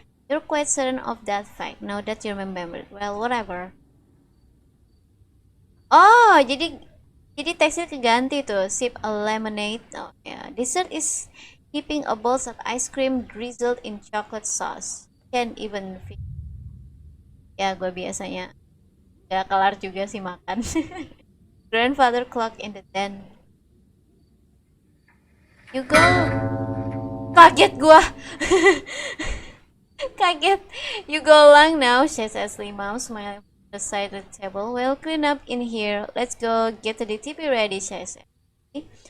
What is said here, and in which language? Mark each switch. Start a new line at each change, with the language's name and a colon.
English: You're quite certain of that fact, now that you remember it. Well, whatever.
Indonesian: Oh, jadi teksnya keganti tuh.
English: Sip a lemonade. Oh, yeah. Dessert is heaping a bowl of ice cream drizzled in chocolate sauce. Can't even fit.
Indonesian: Ya, gue biasanya gak kelar juga sih makan.
English: Grandfather clock in the den. You go.
Indonesian: Kaget gua. Kaget.
English: You go along now, says Ashley mom, smiling from the side of the table. Well, clean up in here. Let's go get the TV ready, says Ashley.